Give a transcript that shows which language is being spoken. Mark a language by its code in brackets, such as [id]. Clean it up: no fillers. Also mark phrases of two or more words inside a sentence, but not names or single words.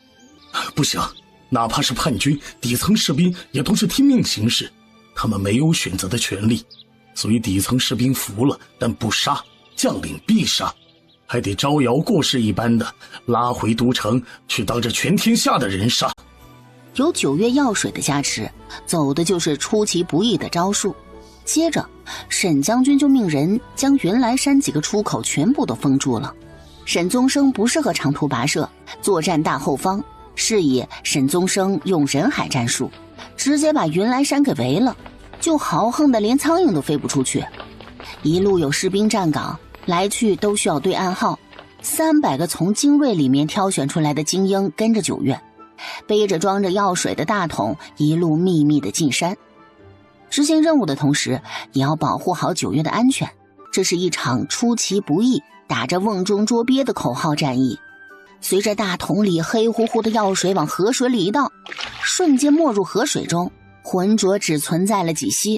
[zh] 不行，哪怕是叛軍，底層士兵也都是聽命行事，他们沒有選擇的權利，所以底層士兵服了但不殺，將領必殺，還得招搖過市一般的拉回都城去當着全天下的人殺。有9月药水的加持，走的就是出其不意的招数。接着沈将軍就命人将云来山幾個出口全部都封住了。沈宗生不適合長途跋涉，作戰大後方，是以沈宗生用人海戰術，直接把云來山給圍了，就豪横的連蒼蠅都飛不出去。一路有士兵站崗，來去都需要对暗號。300個從精銳裡面挑選出来的精英跟着9月，背着装着藥水的大桶，一路秘密的进山。執行任務的同時，也要保護好9月的安全。這是一場出其不意、打着瓮中捉鱉的口號戰役。隨着大桶裡黑乎乎的藥水往河水裡一倒，瞬間沒入河水中，渾濁只存在了幾息。